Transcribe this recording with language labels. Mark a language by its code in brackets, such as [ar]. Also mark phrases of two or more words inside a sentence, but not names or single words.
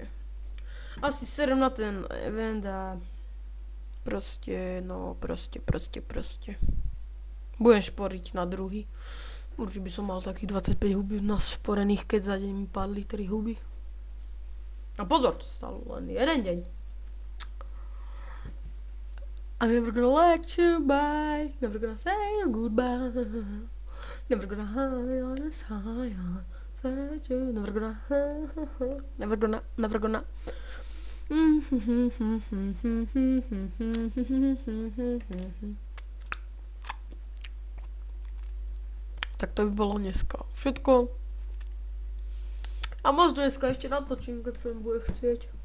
[sk] Asi serem na ten event a proste. Budem šporiť na druhý. Určite by som mal takých 25 hubí našporených, keď za deň mi padli 3 huby. A pozor, to stalo len jeden deň. [en] I'm never gonna let you by, never gonna say goodbye, never gonna hide on this high, say you, never gonna. [sk] Tak to by bolo dneska všetko. A možno dneska ešte natočím, keď sa mi bude chcieť.